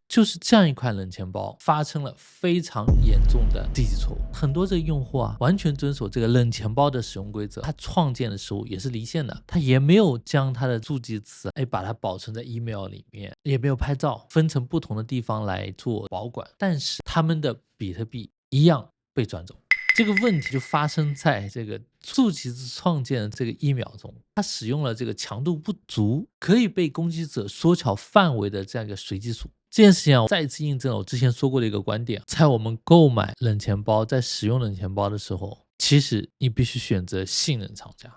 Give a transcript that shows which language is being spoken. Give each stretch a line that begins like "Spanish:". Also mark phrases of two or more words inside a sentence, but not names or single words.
Chinese: 就是這樣一款冷錢包發生了非常嚴重的低級錯誤，很多這個用戶完全遵守這個冷錢包的使用規則，他創建的時候也是離線的，他也沒有將他的助記詞把它保存在 email 裡面，也没有拍照，分成不同的地方來做保管，但是他們的比特幣一樣被轉走。這個問題就發生在這個助記詞創建的這個1秒鐘，它使用了這個強度不足，可以被攻擊者縮小範圍的這樣一個隨機數。這件事情再一次印證了我之前說過的一個觀點，在我們購買冷錢包，在使用冷錢包的時候，其實你必須選擇信任廠家。